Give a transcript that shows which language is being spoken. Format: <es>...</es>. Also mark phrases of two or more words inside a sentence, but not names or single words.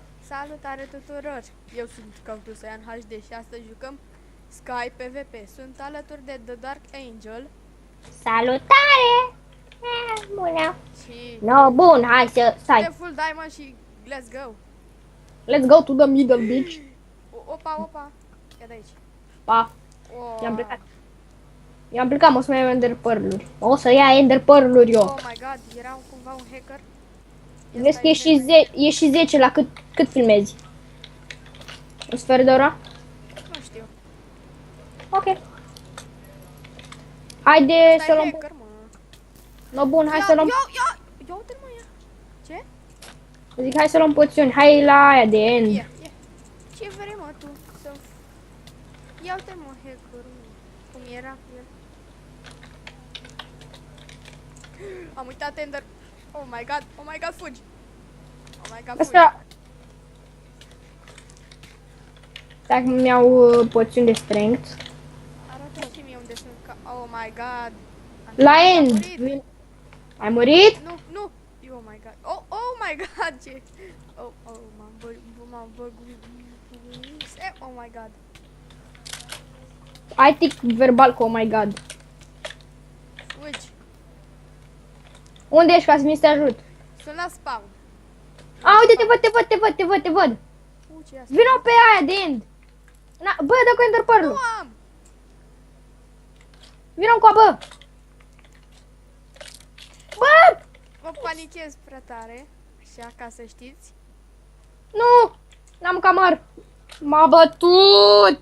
<ro>Salutare tuturor! Eu sunt Cactusaian HD și astăzi jucăm Sky PvP. Sunt alături de The Dark Angel Salutare! Bună! și No, bun, hai să stai. de Full Diamond și</ro> <en>let's go! Let's go to the middle beach.</en> <ro>Opa! Ia de aici. Pa, Oh, i-am plecat. I-am plecat, o să mai iau</ro> <en>ender pearl-uri.</en> <ro>O să ia</ro> <en>ender pearl-uri</en> <ro>eu.</ro> <en>oh my god,</en> <ro>era cumva un hacker. Ia Vezi că stai e și 10 la cât filmezi? Un sfert de oră? Nu știu. Ok. Haide Stai să luăm... hacker, mă. No, bun, hai să luăm... Ia uite mă, ia. Ce? Zic, hai să luăm poțiuni. Hai la aia de end. Ia. Ce vrei mă tu? Să... Ia uite mă hackerul. Cum era cu el. Am uitat ender.</ro> <en>Oh my god, fugi. Oh my god,</en> <ro>fugi. Asta... Dacă mi-au poțiuni de strength. Arată și mie unde sunt ca...</ro> <en>Oh my god.</en> <ro>La Am end. murit. Ai murit? Nu.</ro> <en>Oh my god. Oh my god, ce? Oh,</en> <ro>m-am băguit.</ro> <en>Oh my god.</en> <ro>Ai tic verbal cu</ro> <en>oh my god.</en> <ro>Fugi. Unde ești ca să mi te ajut? Sunt la spawn. A, uite, te văd. Ce e asta? Vino pe aia de end. Na, bă, dă cu ender pearl. Nu am. Vino cu bă. Bă! Mă panichez prea tare. Așa, ca să știți. Nu! N-am camar. M-a bătut.</ro>